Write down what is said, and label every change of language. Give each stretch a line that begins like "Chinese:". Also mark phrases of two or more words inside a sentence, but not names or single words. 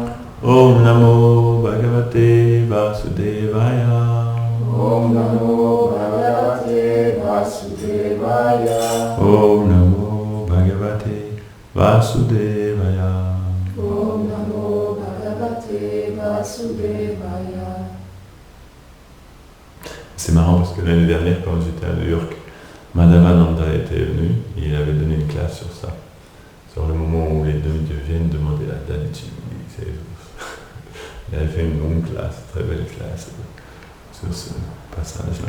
Sanskrit: ॐ नमो भगवते वासुदेवाय. ॐ नमो भगवते वासुदेवाय. ॐ नमो भगवते वासुदेवाय. ॐ नमो भगवते वासुदेवाय.
French: C'est marrant parce que l'année dernière, quand j'étais à New York, Madhavananda était venu et il avait donné une classe sur ça. Sur le moment où les demi-dieux viennent demander la Dadichi. Il avait fait une longue classe, très belle classe sur ce passage-là.